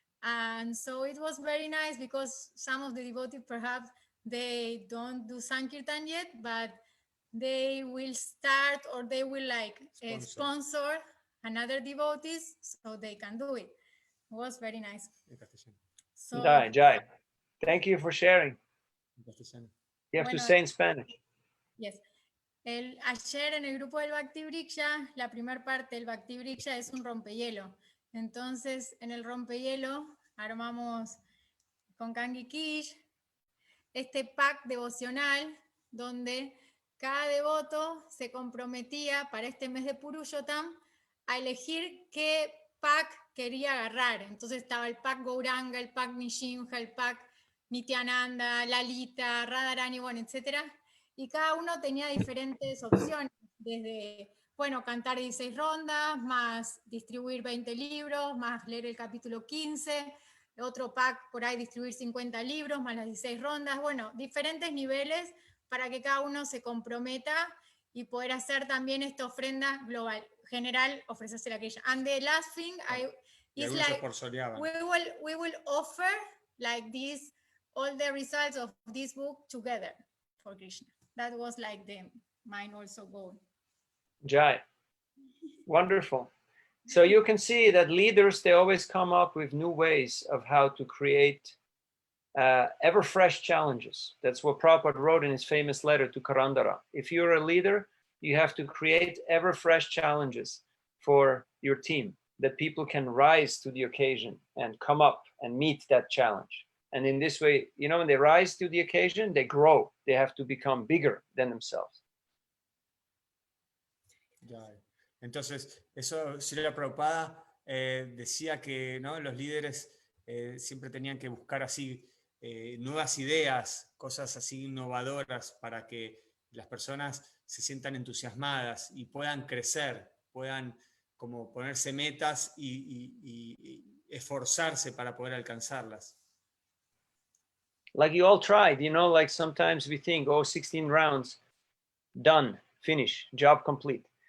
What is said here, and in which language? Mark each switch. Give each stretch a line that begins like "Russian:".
English: And so it was very nice because some of the devotees perhaps they don't do Sankirtan yet, but they will start or they will like sponsor another devotees so they can do it. It was very nice. So, Jai, thank you for sharing. You have to say in Spanish. Yes.
Spanish: Ayer en el grupo del Bhakti Vriksha, la primera parte del Bhakti Vriksha es un rompehielo. Entonces, en el rompehielo armamos con Kangi Kish este pack devocional donde cada devoto se comprometía para este mes de Purushottam a elegir qué pack quería agarrar. Entonces estaba el pack Gauranga, el pack Nishimha, el pack Nityananda, Lalita, Radharani, bueno, etc. Y cada uno tenía diferentes opciones, desde, bueno, cantar 16 rondas, más distribuir 20 libros, más leer el capítulo 15, otro pack por ahí distribuir 50 libros, más las 16 rondas, bueno, diferentes niveles para que cada uno se comprometa y poder hacer también esta ofrenda global, general, ofrecerse la Krishna.
English: And the last thing is like, we will offer like this, all the results of this book together for Krishna. That was like mine also goal. Jai, wonderful. So you can see that leaders, they always come up with new ways of how to create ever fresh challenges. That's what Prabhupada wrote in his famous letter to Karandara. If you're a leader, you have to create ever fresh challenges for your team, that people can rise to the occasion and come up and meet that challenge. And in this way, you know, when they rise to the occasion, they grow. They have to become bigger than themselves.
Spanish: Entonces, eso Srila Prabhupada decía que ¿no? Los líderes siempre tenían que buscar así nuevas ideas, cosas así innovadoras para que las personas se sientan entusiasmadas y puedan crecer, puedan como ponerse metas y esforzarse para poder alcanzarlas.
English: Like you all tried, you know, like sometimes we think, oh, 16 rounds, done, finish, job complete.